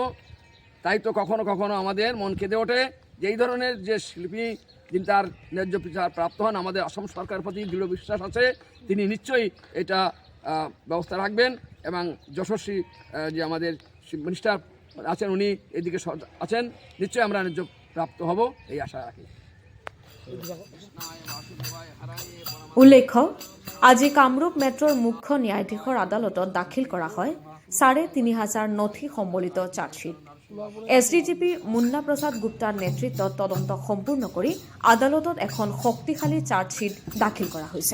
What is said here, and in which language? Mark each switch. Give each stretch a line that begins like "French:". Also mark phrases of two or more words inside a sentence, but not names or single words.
Bangla: তাই তো কখনো কখনো আমাদের মন কেঁদে ওঠে যে এই ধরনের যে শিল্পী যিনি তার ন্যায্য বিচার প্রাপ্ত হন। আমাদের অসম সরকারের প্রতি দৃঢ় বিশ্বাস আছে, তিনি নিশ্চয়ই এটা ব্যবস্থা রাখবেন এবং যশস্বী যে আমাদের মিনিস্টার আছেন উনি এদিকে আছেন, নিশ্চয়ই আমরা ন্যায্য প্রাপ্ত হব এই আশা রাখি।
Assamese: উল্লেখ্য, আজি কামৰূপ মেট্ৰৰ মুখ্য ন্যায়াধীশৰ আদালতত দাখিল কৰা হয় ৩,৫০০ নথি সম্বলিত চাৰ্জশ্বীট। SDGP মুন্না প্ৰসাদ গুপ্তাৰ নেতৃত্বত তদন্ত সম্পূৰ্ণ কৰি আদালতত এখন শক্তিশালী চাৰ্জশ্বীট দাখিল কৰা হৈছে।